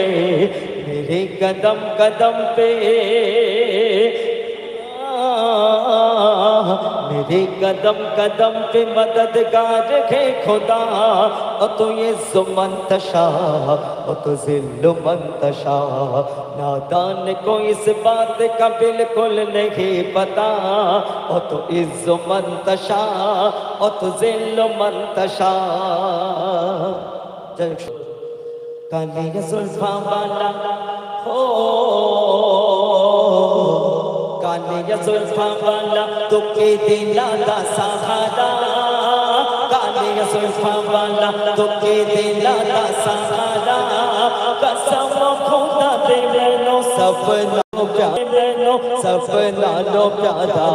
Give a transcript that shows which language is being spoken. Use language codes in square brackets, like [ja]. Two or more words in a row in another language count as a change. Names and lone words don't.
[hi] मेरे कदम कदम पे मेरे कदम कदम पे मददगार है खुदा। ओ तो ये जुमंतशा ओ तो जिल्लु मंतशा, नादान को इस बात का बिल्कुल नहीं पता। ओ तो इज्जु मंतशा ओ तो जिल्लु मंतशा। [pa] ਕਾਲੀ ਜੁਲਫਾ ਵਾਲਾ ਹੋ, ਕਾਲੀ ਜੁਲਫਾ ਵਾਲਾ ਤੁਕੇ ਦਿਲਾਦਾ ਸਹਾਰਾ, ਕਾਲੀ ਜੁਲਫਾ ਵਾਲਾ ਤੁਕੇ ਦਿਲਾਦਾ ਸਹਾਰਾ। ਕਸਮ ਖੁਦਾ ਦੇ ਮੈਨੋ ਸਪਨਾ ਮੈਨੋ ਸਪਨਾ ਲੋ ਪਿਆਰਾ।